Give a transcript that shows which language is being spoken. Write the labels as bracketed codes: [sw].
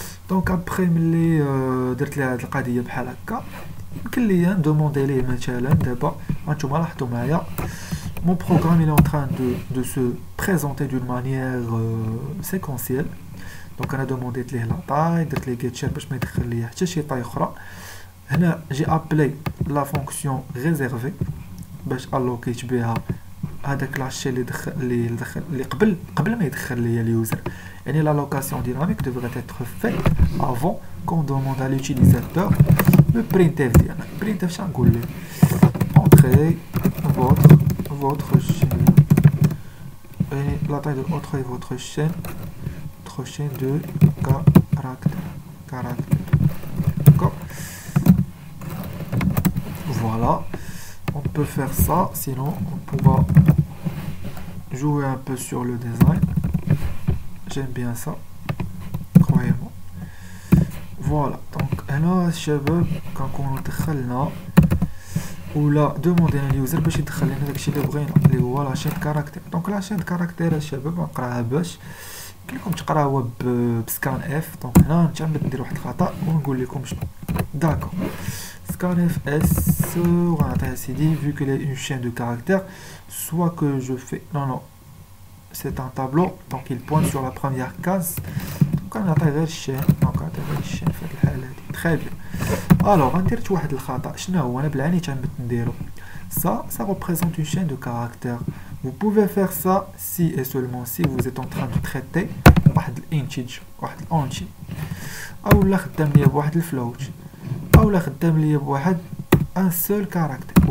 [ar] دونك ابخي ملي درت لي هاد القضيه بحال هكا يمكن ليا ندوموندي ليه مثلا دابا هانتوما لاحظتوا معايا [fr] mon programme il est en train de se présenter d'une manière séquentielle. [ar] دونك انا دومونديت ليه لا طاي درت ليه get share باش ما يدخل ليا حتى شي طاي اخرى. هنا جي ابلي لا فونكسيون ريزيرفي باش الوكيت بها هذاك لاشي اللي قبل ما يدخل ليا اليوزر. يعني لا لوكاسيون ديناميك [fr] devrait être faite avant qu'on demande à l'utilisateur le printf ديالنا. printf [ar] شنو نقول ليه [fr] entrer votre chaîne et la taille de entrer votre chaîne de caractère. D'accord. Voilà, on peut faire ça, sinon on pourra jouer un peu sur le design. J'aime bien ça, croyez-moi. Voilà, donc [ar] هنا الشباب كنكونو دخلنا ولا دوموندينا اليوزر باش يدخل لنا داكشي اللي بغينا اللي هو لا شين كاركتير. دونك لا شين كاركتير الشباب نقراها باش يمكن لكم تقراوها بسكان اف. دونك هنا نتعمد ندير واحد الخطا ونقول لكم شنو. [fr] داكور scanf s [ar] غنعطيها سيدي [fr] vu qu'il est une chaîne de caractères soit que je fais non c'est un tableau donc il pointe sur la première case. [ar] donc غنعطي غير الشين. دونك غنعطي غير الشين في هاد الحاله هادي تري بيان. الوغ غندير واحد الخطا شنو هو انا بالعاني تعمدت نديرو [fr] ça représente une chaîne de caractères. vous pouvez faire ça si et seulement si vous êtes en train de traiter [ar] واحد الانتيج واحد الانتي اولا خدام ليا بواحد الفلوت اولا خدام ليا بواحد ان سول كاركتير.